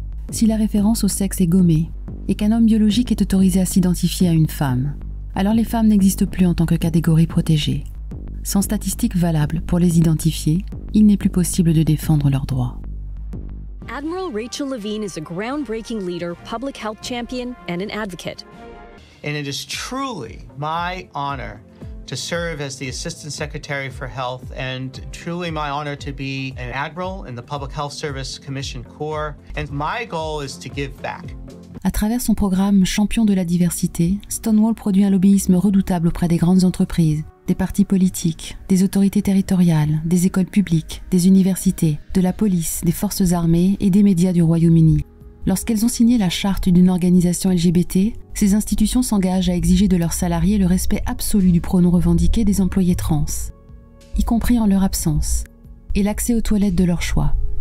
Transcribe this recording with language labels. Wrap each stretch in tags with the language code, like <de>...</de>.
<fr>Si la référence au sexe est gommée et qu'un homme biologique est autorisé à s'identifier à une femme, alors les femmes n'existent plus en tant que catégorie protégée. Sans statistiques valables pour les identifier, il n'est plus possible de défendre leurs droits.</fr> <en>Admiral Rachel Levine is a groundbreaking leader, public health champion, and an advocate. And it is truly my honor to serve as the Assistant Secretary for Health, and truly my honor to be an Admiral in the Public Health Service Commission Corps. And my goal is to give back.</en> <fr>À travers son programme Champion de la diversité, Stonewall produit un lobbyisme redoutable auprès des grandes entreprises, des partis politiques, des autorités territoriales, des écoles publiques, des universités, de la police, des forces armées et des médias du Royaume-Uni. Lorsqu'elles ont signé la charte d'une organisation LGBT, ces institutions s'engagent à exiger de leurs salariés le respect absolu du pronom revendiqué des employés trans, y compris en leur absence, et l'accès aux toilettes de leur choix.</fr>